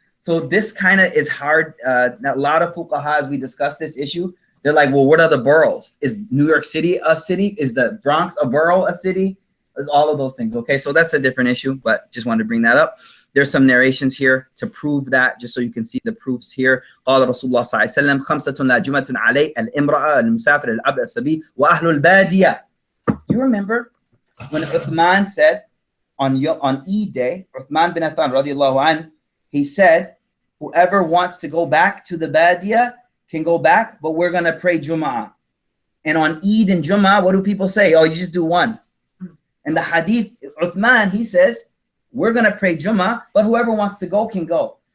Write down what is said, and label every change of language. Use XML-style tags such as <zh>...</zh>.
<en>So this kind of is hard. A lot of fuqaha, as we discuss this issue, they're like, well, what are the boroughs? Is New York City a city? Is the Bronx a borough a city? Is all of those things, okay? So that's a different issue, but just wanted to bring that up. There's some narrations here to prove that, just so you can see the proofs here.</en> <ar>قال رسول الله صلى الله عليه وسلم خمسة لا جمعة عليه الامرأة المسافر العبد الصبي وأهل البادية.</ar> <en>You remember when Uthman said on Eid day, Uthman bin Affan radiallahu anh, he said, whoever wants to go back to the Badiyah can go back, but we're going to pray Jummah. And on Eid and Jummah, what do people say? Oh, you just do one. And the hadith, Uthman, he says, we're going to pray Jummah, but whoever wants to go can go.</en>